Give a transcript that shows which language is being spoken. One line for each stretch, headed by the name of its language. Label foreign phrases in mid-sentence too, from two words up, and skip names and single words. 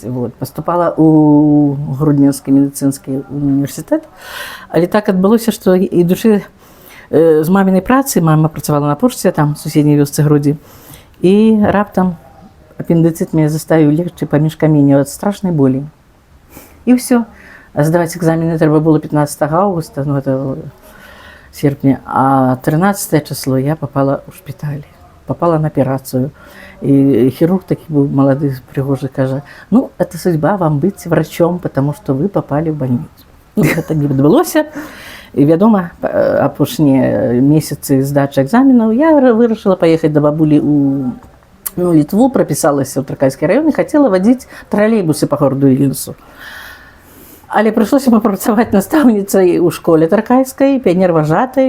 Belarusian: Вот, поступала ў Гродненскі медыцынскі універсітэт, але так адбылося, што ідучы з мамінай працы, мама працавала на пошце, там, в суседняй вёсцы Гродзі, і раптам апендыцыт мяне заставіў легчы паміж каменняў ад страшнай болі. І ўсё. Здаваць экзамены трэба было 15
Russian: августа, ну это
Belarusian: серпня, а 13 число я попала ў шпіталь, попала на аперацыю. І хірург такі быў малады, прыгожы, кажа: «Ну,
Russian: это судьба вам быць врачом, потому что вы попали в больницу».
Belarusian: Ну, гэта не адбылося. І, вядома, апошнія месяцы здачы экзаменаў я вырашыла паехаць да бабулі ў Літву, прапісалася ў Тракайскі раён і хацела вадзіць тралейбусы па гораду Вільнюсу. Але прыйшлося папрацаваць настаўніцай у школе таркайскай, піянерважатай.